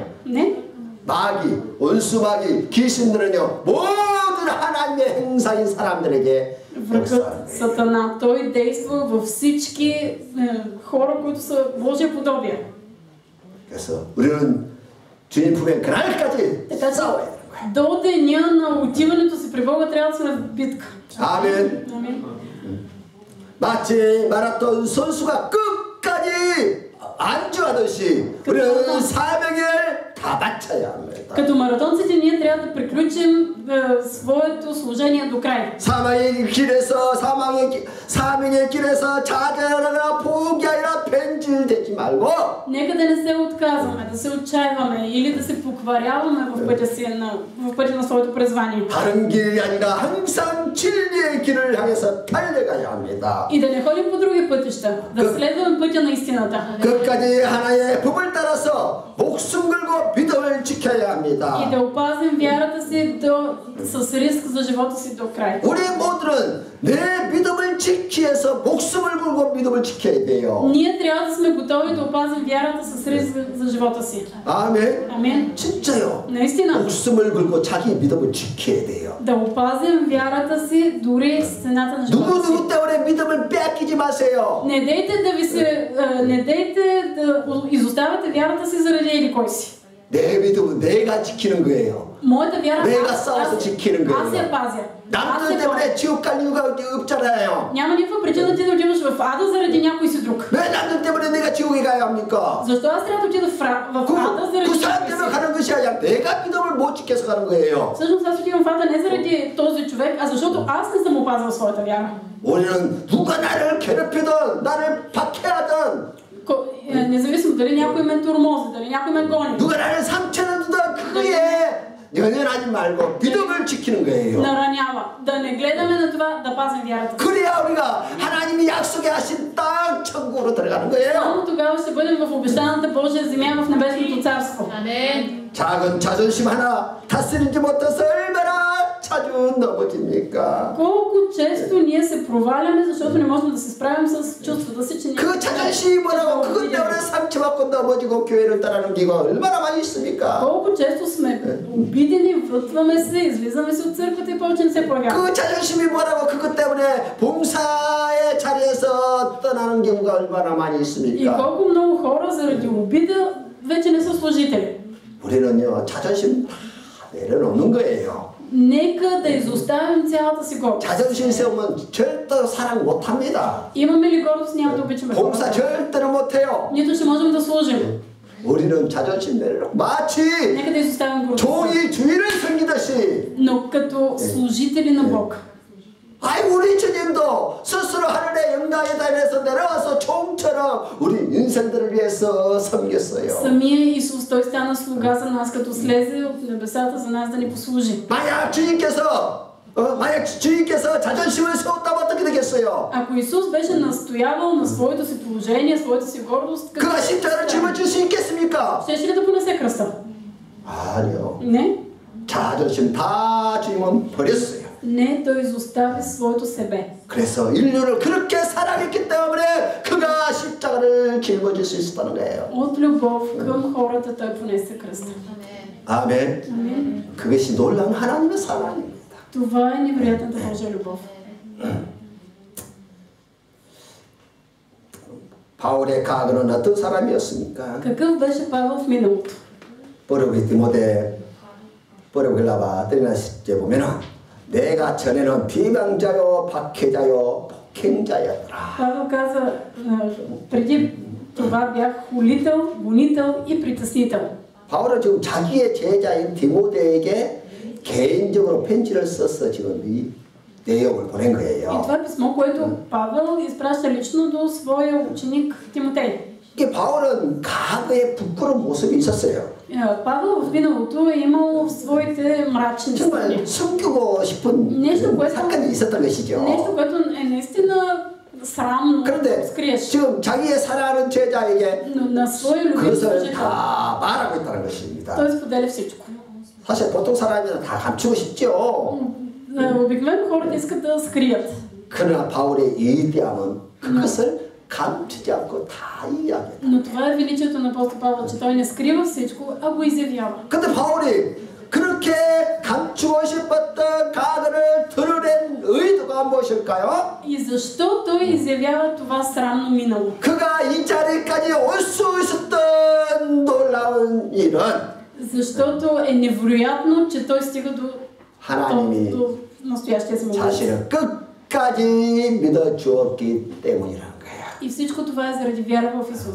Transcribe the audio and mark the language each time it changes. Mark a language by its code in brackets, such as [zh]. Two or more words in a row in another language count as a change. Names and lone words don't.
[bg] Не? [ko] 마귀, 원수 마귀, 귀신들은요 모든 하나님의 행사인 사람들에게 [bg] Врагът Сатана, той действа във всички хора, които са Божие подобие. [ko] 그래서 우리는 주님 품에 그날까지 [bg] Така че [ko] 싸워야 되는 거예요. [bg] до деня на отиването си при Бога трябва да сме в битка. [ko] 아멘. [bg] Амин. [ko] 마치 마라톤 선수가 끝까지 안주하듯이 우리는 사명을 다 바쳐야 합니다. [bg] Като маратонците ние трябва да приключим своето служение до край. [ko] 사명의 길에서 좌절하거나 포기하거나 변질되지 말고 [bg] Нека да не се отказваме, да се отчаиваме или да се покваряваме в пътя на своето призвание. [ko] 다른 길이 아니라 항상 진리의 길을 향해서 달려가야 합니다. [bg] И да не ходим по други пътища, да следваме пътя на истината. [ko] 끝까지 하나의 법을 따라서 목숨 걸고 믿음을 지켜야 합니다. [bg] И да опазим вярата си с риск за живота си до край. [ko] 우리 모두는 내 믿음을 지키기 위해서 목숨을 걸고 믿음을 지켜야 돼요. [bg] Ние трябва да сме готови да опазим вярата с риск за живота си. [ko] 아멘. [bg] Амин. [ko] 진짜요. [bg] Наистина. [ko] 목숨을 걸고 자기 믿음을 지켜야 돼요. [bg] Да опазим вярата си дори с цената на живота си. [ko] 누구 때문에 믿음을 뺏기지 마세요. [bg] Не дейте да изоставяте вярата си заради еди кой си. [ko] 내 믿음은 내가 지키는 거예요. [bg] Моята вяра [ko] 내가 싸워서 지키는 [bg] аз я [ko] 거예요. [bg] пазя. [ko] 남들 때문에 지옥 갈 이유가 없잖아요. [bg] Няма никаква причина ти да отиваш в ада заради някой си друг. [ko] 왜 남들 때문에 내가 지옥에 가야 합니까? [bg] Защо аз трябва да отида в ада заради [ko] 그 사람 [bg] някой [ko] 때문에 [bg] си? [ko] 가는 것이 아니라 내가 믿음을 못 지켜서 가는 거예요. [bg] Всъщност аз отивам в ада не заради този човек, а защото аз не съм опазил своята вяра. [ko] 우리는 누가 나를 괴롭히든 나를 박해하든 [bg] Независимо дали някой ме тормози, дали някой ме гони, [ko] 누가 나를 상처를 주든 그거에 연연하지 말고 믿음을 지키는 거예요. [bg] наранява. Да не гледаме на това, да пазим вярата. [ko] 그래야 우리가 하나님이 약속하신 땅 천국으로 들어가는 거예요. [bg] Само тогава ще бъдем в обещаната Божия земя в небесното царство. [ko] 아멘. 작은 자존심 하나 다스리지 못해서 얼마나 자주 넘어집니까? [bg] Колко често ние се проваляме, защото не можем да се справим с чувствата си, че [ko] 그 자존심이 뭐라고 그것 때문에 상처받고 넘어지고 교회를 떠나는 경우가 얼마나 많이 있습니까? [bg] Колко често сме обидени, врътваме се, излизаме се от църквата и повече не се появяваме. [ko] 그 자존심이 뭐라고 그것 때문에 봉사의 자리에서 떠나는 경우가 얼마나 많이 [bg] И [ko] 있습니까? [bg] колко много хора заради обида вече не са служители. [ko] 우리는요 자존심 다 내려놓는 거예요. [bg] нека да изоставим цялата си гордост. [ko] 자존심 세우면 절대로 사랑 못합니다. [bg] Имаме ли гордост, няма да обичаме [ko] 봉사 [bg] хората. [ko] 절대로 못해요. [bg] Нито ще можем да служим. [ko] 우리는 자존심 내려놓고 마치 [bg] Нека да изоставим гордостта. [ko] 종이 주인을 섬기듯이 [bg] Но като служители на Бог. [ko] 아이 우리 주님도 스스로 하늘의 영광의 담에서 내려와서 종처럼 우리 인생들을 위해서 섬겼어요. [bg] Самия Исус, Той стана слуга за нас, като слезе от небесата за нас да ни послужи. [ko] 만약 주님께서 자존심을 세웠다면 어떻게 되겠어요? [bg] Ако Исус беше настоявал на своето си положение, своята си гордост, [ko] 그가 십자가를 짊어질 수 있겠습니까? [bg] щеше ли да понесе кръста? [ko] 아니요. [bg] Не. [ko] 자존심 다 주님은 버렸어요. [bg] Не, Той изостави своето себе. [ko] 그래서 인류를 그렇게 사랑했기 때문에 그가 십자가를 짊어질 수 있었다는 거예요. [bg] От любов към хората Той понесе кръста. [ko] 아멘. [bg] Амин. [ko] 그것이 놀라운 하나님의 사랑입니다. [bg] Това е невероятната Божия любов. [ko] 바울의 과거는 어떤 사람이었습니까? [bg] Какъв беше Павел в миналото? [ko] 버르기 디모데 버르글라바 뜨나시제 보면은 내가 전에는 비방자요 박해자요 폭행자였더라. [bg] Павел каза, преди това бях хулител, гонител и притеснител. [ko] 바울은 지금 자기의 제자인 디모데에게 개인적으로 편지를 써서 지금 이 내용을 보낸 [bg] И [ko] 거예요. [bg] това е писмо, което Павел изпраща лично до своя ученик Тимотей. [ko] 이게 바울은 과거에 부끄러운 모습이 있었어요. [bg] Павел в миналото е имал своите мрачни страни. [ko] 정말 숨기고 싶은 사건이 있었던 것이죠. [bg] Нещо, което е наистина срамно да [ko] 그런데 [bg] скриеш. [ko] 지금 자기의 사랑하는 제자에게 [bg] Но на своя любим [ko] 그것을 [bg] служител [ko] 다 말하고 있다는 것입니다. [bg] той споделя всичко. [ko] 사실 보통 사람이면 다 감추고 싶죠. [bg] Обикновено хората искат да скрият. [ko] 그러나 바울의 위대함은 그것을 감추지 않고 다 이야기해요. [bg] Но това е величието на апостол Павел, че той не скрива всичко, а го изявява. [ko] 근데 바울이 그렇게 감추고 싶었던 과거를 드러낸 의도가 무엇일까요? [bg] И защо той изявява това срамно минало? [ko] 그가 이 자리까지 올 수 있었던 놀라운 일은 [bg] Защото е невероятно, че той стига [ko] 하나님이 [bg] до настоящия си момент. [ko] 자신을 끝까지 믿어주었기 때문이라는 거예요. [bg] И всичко това е заради вяра в Исус.